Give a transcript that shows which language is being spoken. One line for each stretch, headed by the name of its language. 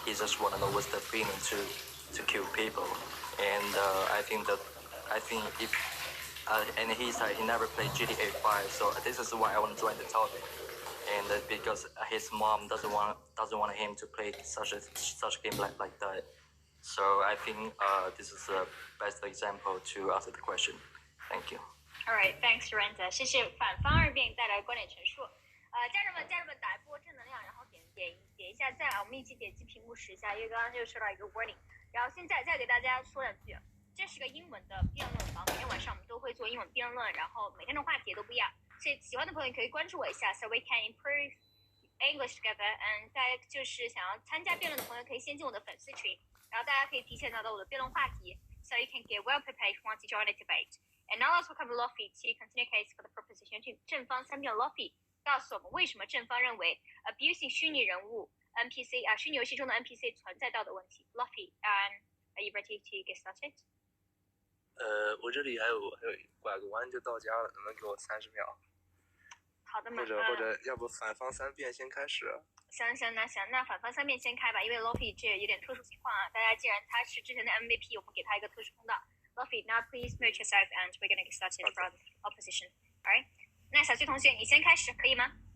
English: He just want to know what's the feeling to kill people. And I think if and he said he never played GTA 5, so this is why I want to join the topic. And because his mom doesn't want him to play such game like that. So I think this is the best example to answer the question. Thank you. All right, thanks, Randa.
Chinese: 谢谢反方二辩带来观点陈述。家人们打一波正能量，然后点一下赞，我们一起点击屏幕10一下，因为刚刚又收到一个 warning。然后现在再给大家说两句，这是个英文的辩论房，每天晚上我们都会做英文辩论，然后每天的话题也都不一样，所以喜欢的朋友可以关注我一下 ，
English: so we can improve English together。
Chinese: 大家就是想要参加辩论的朋友可以先进我的粉丝群，然后大家可以提前拿到我的辩论话题 ，
English: so you can get well prepared once you join the debate. And now let's welcome Luffy to continue case for the proposition.
Chinese: 正方三辩 Luffy 告诉我们为什么正方认为 abusing 虚拟人物 NPC 虚拟游戏中的 NPC 存在道德问题。
English: Luffy, are you ready to get started?
Chinese: 我这里还有拐个弯就到家了，能不能给我30秒？好的嘛，或者要不反方三辩先开始？行，那反方三辩先开吧，因为 Luffy 这有点特殊情况啊。大家既然他是之前的 MVP， 我们给他一个特殊通道。
English: Luffy, now please mute yourself and we're gonna get started from opposition. Alright?
Chinese: 那小旭同学，你先开始，可以吗？